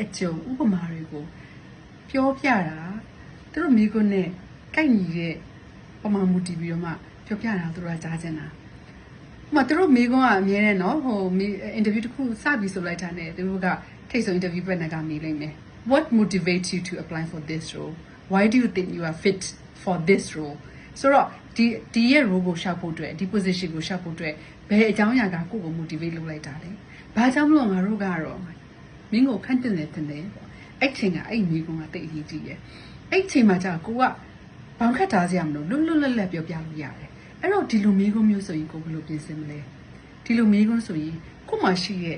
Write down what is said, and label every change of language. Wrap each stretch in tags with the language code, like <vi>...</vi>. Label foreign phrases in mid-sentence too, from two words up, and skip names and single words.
<my>ကြုံဥပမာတွေကိုပြောပြတာသူတို့မိကွန်းနဲ့ကိုက်ညီတဲ့ပမာမူတည်ပြီးတော့မှပြောပြတာသူတို့ကကြားချင်တာဥပမာသူတို့မိကွန်းကအမြဲတမ်းနော်ဟို interview တစ်ခု စပြီးဆိုလိုက်တာနဲ့သူတို့ကထိတ်ဆုံး interview ပဲနဲ့ကမေးလိုက်မယ်</my> <en>What motivates you to apply for this role Why do you think you are fit for this role</en> <my>ဆိုတော့ဒီရဲ့ role ကိုရှောက်ဖို့အတွက်ဒီ position ကိုရှောက်ဖို့အတွက်ဘယ်အကြောင်းအရာကကိုယ့်ကို motivate လုပ်လိုက်တာလဲဘာကြောင့်မလို့ငါတို့ကတော့မင်းကိုခန့်တင်တယ်တင်တယ်ပေါ့အဲ့ချိန်ကအဲ့မိကုံကတိတ်အရေးကြီးတယ်အဲ့ချိန်မှာကြာကိုကဘောင်ခတ်ထားစရာမလိုလွတ်လွတ်လပ်လပ်ပြောပြလို့ရတယ်အဲ့တော့ဒီလိုမိကုံမျိုးဆိုရင်ကိုဘယ်လိုပြင်ဆင်မလဲဒီလိုမိကုံဆိုရင်ကို့မှာရှိရဲ့</my>